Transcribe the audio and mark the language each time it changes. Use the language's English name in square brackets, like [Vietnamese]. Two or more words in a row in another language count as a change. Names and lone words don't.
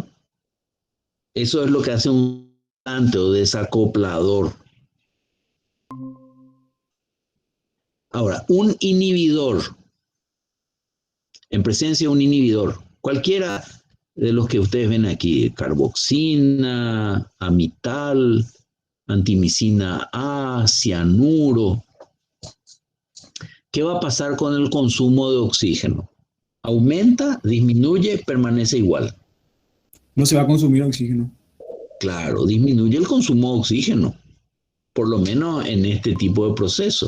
[Spanish] Eso es lo que hace un o desacoplador. Ahora, un inhibidor, en presencia de un inhibidor, cualquiera de los que ustedes ven aquí, carboxina, amital, antimicina A, cianuro, ¿qué va a pasar con el consumo de oxígeno? ¿Aumenta, disminuye, permanece igual? No se va a consumir oxígeno. Claro, disminuye el consumo de oxígeno, por lo menos en este tipo de procesos.